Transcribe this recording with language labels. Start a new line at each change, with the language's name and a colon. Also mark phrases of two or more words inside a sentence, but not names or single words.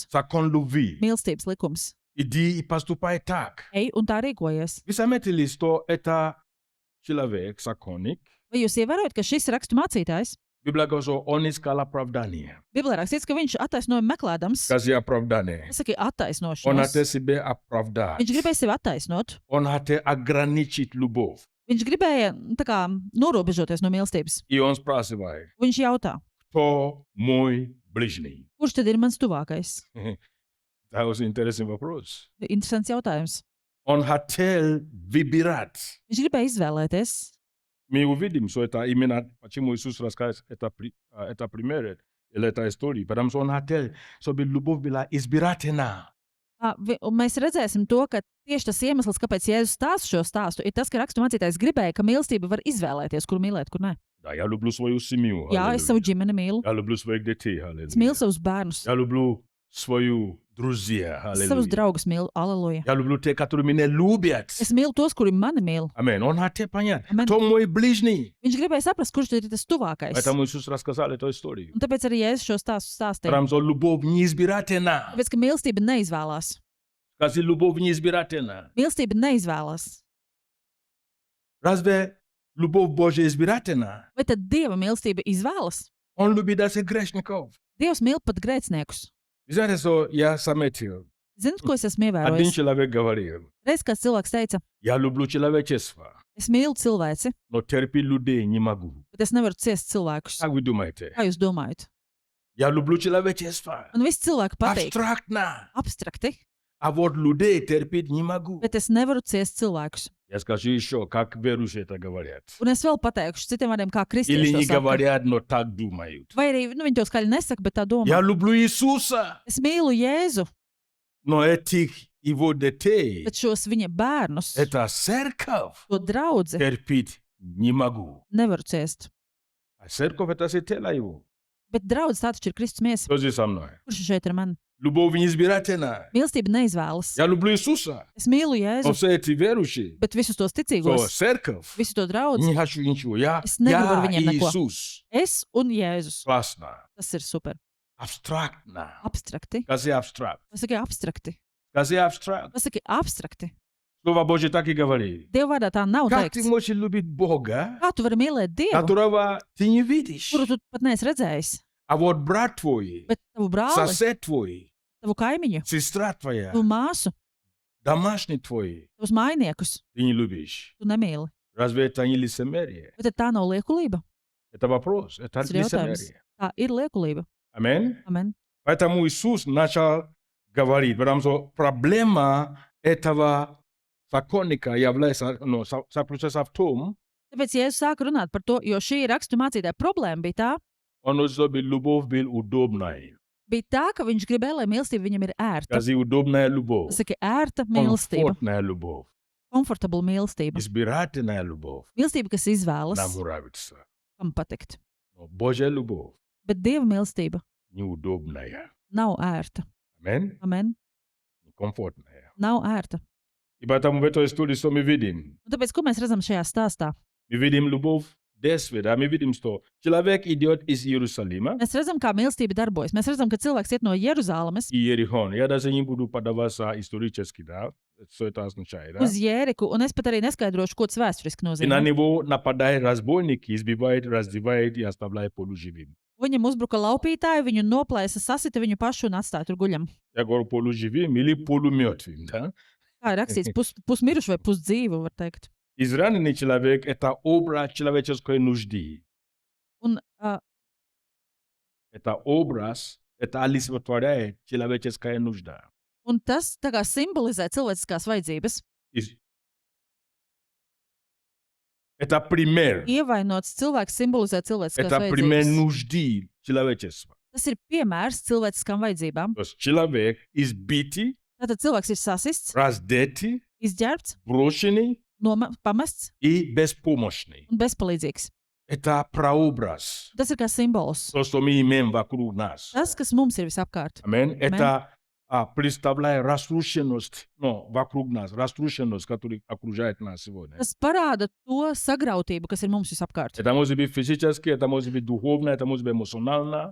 Russian: Закон любви.
Latvian: Mīlestības likums.
Russian: Иди и поступай так.
Latvian: Ej un tā rīkojies.
Russian: Вы заметили, что это человек, законник,
Latvian: Vai jūs ievērojat, ka šis rakstu mācītājs,
Russian: Библия говорит, что он искал оправдание.
Latvian: Bībelē rakstīts, ka viņš attaisnojumu meklēdams,
Russian: Скажи оправдание.
Latvian: tas saka,
Russian: Он
Latvian: attaisnošanos.
Russian: хотел себя оправдать.
Latvian: Viņš gribēja sevi attaisnot.
Russian: Он хотел ограничить любовь.
Latvian: Viņš gribēja tā kā norobežoties no mīlestības.
Russian: И он спрашивает,
Latvian: Viņš jautā,
Russian: кто мой ближний?
Latvian: kurš tad ir mans tuvākais?
Russian: Это очень интересный вопрос.
Latvian: Interesants jautājums.
Russian: Он хотел выбирать.
Latvian: Viņš gribēja izvēlēties.
Russian: Мы увидим, что это именно, почему Иисус рассказывает это пример, или это история. Потому что он хотел, чтобы любовь была избирательна.
Latvian: Un mēs redzēsim to, ka tieši tas iemesls, kāpēc Jēzus stāsta šo stāstu, ir tas, ka rakstu mācītājs gribēja, ka mīlestība var izvēlēties, kur mīlēt, kur nē.
Russian: Да, я люблю свою семью.
Latvian: Jā, es savu ģimeni mīlu.
Russian: Я люблю своих детей.
Latvian: Es mīlu savus bērnus.
Russian: Я люблю свою друзья.
Latvian: Es savus draugus mīlu. Aleluja.
Russian: Я люблю тех, которые меня любят.
Latvian: Es mīlu tos, kuri mani mīl.
Russian: Аминь. Он хотел понять,
Latvian: Amen.
Russian: кто мой ближний.
Latvian: Viņš gribēja saprast, kurš tad ir tas tuvākais.
Russian: Поэтому Иисус рассказал эту историю.
Latvian: Un tāpēc arī Jēzus šo stāstu stāstīja.
Russian: Потому что любовь неизбирательна.
Latvian: Tāpēc, ka mīlestība neizvēlās.
Russian: Скажи, любовь неизбирательна.
Latvian: Mīlestība neizvēlās.
Russian: Разве любовь Божья избирательна?
Latvian: Vai tad Dieva mīlestība izvēlas?
Russian: Он любит даже грешников.
Latvian: Dievs mīl pat grēciniekus.
Russian: Вы знаете, что я заметил?
Latvian: Zinat, ko es esmu
Russian: Один
Latvian: ievērojis?
Russian: человек говорил,
Latvian: Reiz kāds cilvēks teica,
Russian: я люблю человечество,
Latvian: es mīlu cilvēci,
Russian: но терпеть людей не могу.
Latvian: bet es nevaru ciest cilvēkus.
Russian: Как вы думаете?
Latvian: Kā jūs domājat?
Russian: Я люблю человечество.
Latvian: Man visi cilvēki patīk
Russian: Абстрактно.
Latvian: abstrakti,
Russian: А вот людей терпеть не могу.
Latvian: bet es nevaru ciest cilvēkus.
Russian: Я скажу еще, как верующие это говорят.
Latvian: Un es vēl pateikšu citiem vārdiem, kā
Russian: Или
Latvian: kristieši to
Russian: не
Latvian: saka.
Russian: говорят, но так думают.
Latvian: Vai arī viņi to skaļi nesaka, bet tā domā.
Russian: Я люблю Иисуса,
Latvian: Es mīlu Jēzu,
Russian: но этих его детей,
Latvian: bet šos viņa bērnus,
Russian: это церковь,
Latvian: to draudzi,
Russian: терпеть не могу.
Latvian: nevaru ciest.
Russian: А церковь это тело его.
Latvian: Bet draudz tā taču ir Kristus miesa.
Russian: Кто здесь со мной?
Latvian: Kurš šeit ir man?
Russian: Любовь неизбирательна.
Latvian: Mīlestība neizvēlas.
Russian: Я люблю Иисуса,
Latvian: Es mīlu
Russian: но
Latvian: Jēzu,
Russian: все эти верующие,
Latvian: bet visus tos
Russian: что
Latvian: ticīgos,
Russian: церковь,
Latvian: visu to draudzi,
Russian: не хочу ничего. Я
Latvian: Es negribu ar viņiem neko.
Russian: Иисус.
Latvian: es un Jēzus.
Russian: Классно.
Latvian: Tas ir super.
Russian: Абстрактно.
Latvian: Abstrakti.
Russian: Скажи абстракт.
Latvian: Pasaki abstrakti.
Russian: Скажи абстракт.
Latvian: Pasaki abstrakti.
Russian: Слово Божье так и говорит.
Latvian: Dieva vārdā tā nav
Russian: Как ты
Latvian: teikts.
Russian: можешь любить Бога,
Latvian: Kā tu vari mīlēt Dievu,
Russian: которого ты не видишь?
Latvian: kuru tu pat neesi redzējis,
Russian: А вот брат твой,
Latvian: bet tavu brāli,
Russian: сосед твой,
Latvian: tavu kaimiņu,
Russian: сестра твоя,
Latvian: tavu māsu,
Russian: домашний твой,
Latvian: tavus mainiekus
Russian: ты не любишь.
Latvian: tu nemīli?
Russian: Разве это не лицемерие?
Latvian: Bet tad tā nav liekulība.
Russian: Это вопрос. Это
Latvian: Tas ir jautājums.
Russian: лицемерие.
Latvian: Tā ir liekulība.
Russian: Аминь.
Latvian: Amen.
Russian: Поэтому Иисус начал говорить, потому что проблема этого законника является, заключается в том,
Latvian: Tāpēc Jēzus sāka runāt par to, jo šī rakstu mācītāja problēma bija tā,
Russian: чтобы любовь была удобной.
Latvian: ka viņš gribēja, lai mīlestība viņam ir ērta.
Russian: Скажи, удобная любовь.
Latvian: Tas ir ērta mīlestība,
Russian: Комфортная любовь.
Latvian: komfortabla mīlestība.
Russian: Избирательная любовь.
Latvian: Mīlestība, kas izvēlas,
Russian: Нам нравится.
Latvian: kam patikt.
Russian: Но Божья любовь
Latvian: Bet Dieva mīlestība
Russian: неудобная.
Latvian: nav ērta.
Russian: Аминь.
Latvian: Amen.
Russian: Некомфортная.
Latvian: Nav ērta.
Russian: И поэтому в этой истории что мы видим?
Latvian: Un tāpēc, ko mēs redzam šajā stāstā?
Russian: Мы видим любовь desveda. Мы видим, что человек идет из Иерусалима
Latvian: Mēs redzam, kā mīlestība darbojas. Mēs redzam, ka cilvēks iet no Jeruzalemes
Russian: и Иерихон. Я даже не буду подаваться исторически, да, что это означает. Да?
Latvian: uz Jēriku, un es pat arī neskaidrošu, ko tas vēsturiski
Russian: И на
Latvian: nozīmē.
Russian: него нападают разбойники, избивают, раздевают и оставляют полуживым.
Latvian: Viņam uzbruka laupītāji, viņu noplēsa, sasita viņu pašu un atstāja tur guļam.
Russian: Я говорю полуживым или полумертвым, да?
Latvian: Kā ir rakstīts, pusmiruši vai pusdzīvu, var teikt.
Russian: Израненный человек – это образ человеческой нужды.
Latvian: Un,
Russian: Это образ, это олицетворяет человеческая нужда.
Latvian: un tas tā kā simbolizē cilvēciskās vajadzības.
Russian: Это пример.
Latvian: Ievainots cilvēks simbolizē cilvēciskās
Russian: Это пример
Latvian: vajadzības.
Russian: нужды человечества.
Latvian: Tas ir piemērs cilvēciskām vajadzībām.
Russian: То есть человек избитый,
Latvian: Tātad cilvēks ir sasists,
Russian: раздетый,
Latvian: izģērbts,
Russian: брошенный
Latvian: pamests
Russian: и беспомощный.
Latvian: un bezpalīdzīgs.
Russian: Это прообраз.
Latvian: Tas ir kā simbols.
Russian: То, что мы имеем вокруг нас.
Latvian: Tas, kas mums ir visapkārt.
Russian: Аминь. Это представляет разрушенность, вокруг нас, разрушенность, которая окружает нас сегодня.
Latvian: Tas parāda to sagrautību, kas ir mums visapkārt.
Russian: Это может быть физически, это может быть духовно, это может быть эмоционально.